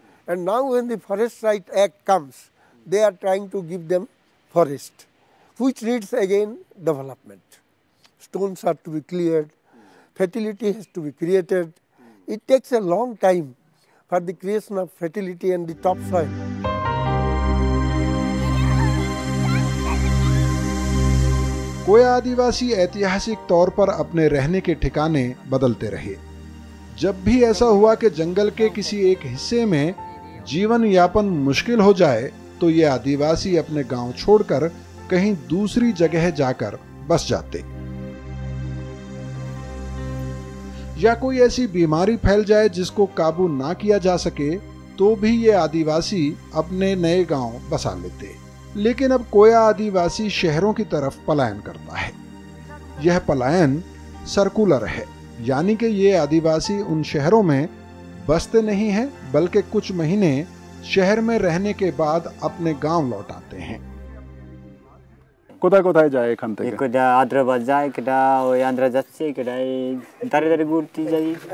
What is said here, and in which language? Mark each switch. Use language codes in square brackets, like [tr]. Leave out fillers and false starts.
[en] And now when the Forest Right Act comes, they are trying to give them forest, which needs again development. Stones are to be cleared, fertility has to be created. It takes a long time for the creation of fertility and the topsoil. [hi] कोया आदिवासी ऐतिहासिक तौर पर अपने रहने के ठिकाने बदलते रहे। जब भी ऐसा हुआ कि जंगल के किसी एक हिस्से में जीवन यापन मुश्किल हो जाए, तो ये आदिवासी अपने गांव छोड़कर कहीं दूसरी जगह जाकर बस जाते। या कोई ऐसी बीमारी फैल जाए जिसको काबू ना किया जा सके, तो भी ये आदिवासी अपने नए गांव बसा लेते। लेकिन अब कोया आदिवासी शहरों की तरफ पलायन करता है। यह पलायन सर्कुलर है, यानी कि ये आदिवासी उन शहरों में बसते नहीं हैं, बल्कि कुछ महीने शहर में रहने के बाद अपने गांव लौट आते हैं। [bn] কোথায় কোথায় যায় এখান থেকে? কোটা হায়দ্রাবাদ যায়, কোটা ওই আন্ধ্রা যাচ্ছে, কোটা এই দাঁড়ে দাঁড়ে ঘুরতে যাই।